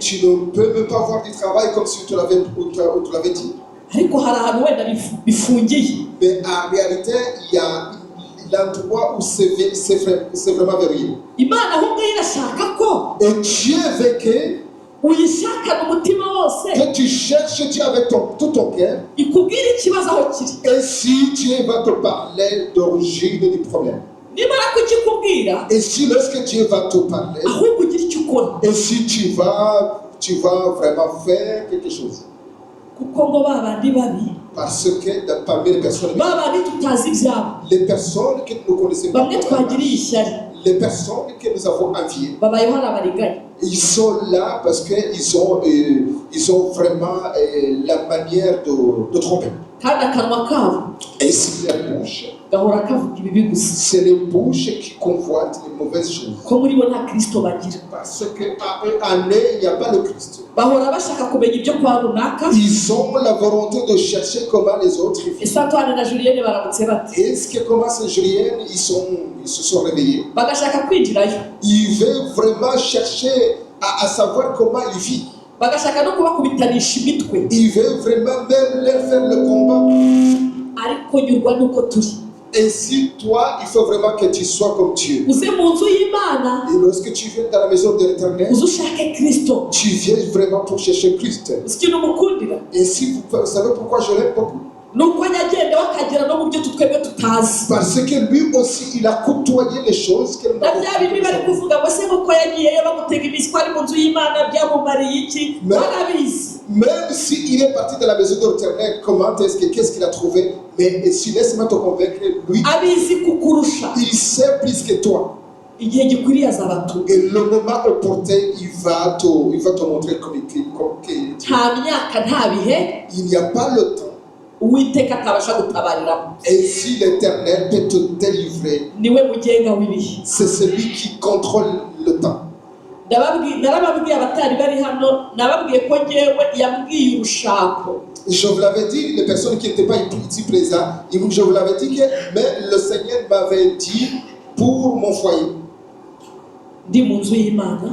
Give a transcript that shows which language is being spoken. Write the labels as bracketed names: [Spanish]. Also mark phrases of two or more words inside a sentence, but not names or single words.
[French] Tu ne peux même pas avoir du travail comme si tu l'avais dit. [Kinyarwanda] ariko hari ahantu wenda bifungiye. [French] Mais en réalité, il y a l'endroit où c'est vraiment verrouillé. [Kinyarwanda] Imana ahubwo irashaka ko [French] Et Dieu veut que [Kinyarwanda] uyishakana umutima wose [French] tu cherches Dieu avec tout ton cœur. [Kinyarwanda] ikubwira ikibazo aho kiri. [French] Et si Dieu va te parler d'origine du problème. [Kinyarwanda] nimara kukikubwira [French] Et si lorsque Dieu va te parler, [Kinyarwanda] ahubwo ugira icyo ukora, [French] et si tu vas vraiment faire quelque chose. [Kinyarwanda] kuko ngo babandi babi [French] Parce que parmi les personnes, [Kinyarwanda] babandi tutazi ibyabo [French] les personnes que nous ne connaissons pas, [Kinyarwanda] bamwe twagiriye ishyari [French] les personnes que nous avons enviées, [Kinyarwanda] babayeho ari abariganya. [French] ils sont là parce qu'ils ont vraiment la manière de tromper. [Kinyarwanda] kandi akanwa kabo [French] Et si la bouche, [Kinyarwanda] gahora kavuga ibibi gusa, [French] c'est les bouches qui convoitent les mauvaises choses. [Kinyarwanda] ko muri bo nta Kristo bagira. [French] Parce qu'à eux, en eux, il n'y a pas le Christ. [Kinyarwanda] bahora bashaka kumenya ibyo kwa runaka. [French] Ils ont la volonté de chercher comment les autres vivent. [Kinyarwanda] ese Antoine na Julienne baramutse bate, [French] Est-ce que comment ces Juliennes, ils se sont réveillés? [Kinyarwanda] bagashaka kwinjirayo, [French] Ils veulent vraiment chercher à savoir comment ils vivent. [Kinyarwanda] bagashaka no kubakubitanisha imitwe, [French] Ils veulent vraiment même leur faire le combat. [Kinyarwanda] ariko nyurwa nuko turi. [French] Et si toi, il faut vraiment que tu sois comme Dieu. [Kinyarwanda] uze mu nzu y'Imana [French] Et lorsque tu viens dans la maison de l'Éternel, [Kinyarwanda] uze ushake Kristo, [French] tu viens vraiment pour chercher Christ. [Kinyarwanda] uzi ikintu umukundira [French] Et si vous savez pourquoi je l'aime beaucoup? [Kinyarwanda] ni uko ajya agenda bakagera no mu byo twebwe tutazi. [French] Parce que lui aussi, il a côtoyé les choses que nous [Kinyarwanda] na [French] n'avons [Kinyarwanda] bya [French] pas [Kinyarwanda] bindi bari [French] connues. [Kinyarwanda] kuvuga ngo se kuko yagiyeyo bamutega iminsi ko ari mu nzu y'Imana byamumariye iki, [French] Mais- [Kinyarwanda] barabizi. [French] Même s'il est parti de la maison de l'Éternel, qu'est-ce qu'il a trouvé? Mais si laisse-moi te convaincre, lui, [Kinyarwanda] abizi kukurusha, [French] il sait plus que toi. [Kinyarwanda] igihe gikwiriye azabatura. [French] Et le moment opportun, il va te montrer comme [Kinyarwanda] nta myaka nta bihe [French] il n'y a pas le temps. [Kinyarwanda] uwiteka atabasha gutabariramo. [French] Et si l'Éternel peut te délivrer, [Kinyarwanda] niwe mugenga w'ibihe. [French] c'est celui qui contrôle le temps. [Kinyarwanda] narababwiye abatari bari hano, nababwiye ko ngewe yambwiye urushako. [French] Je vous l'avais dit, les personnes qui n'étaient pas ici présentes, je vous l'avais dit que mais le Seigneur m'avait dit pour mon foyer. [Kinyarwanda] ndi mu nzu y'Imana,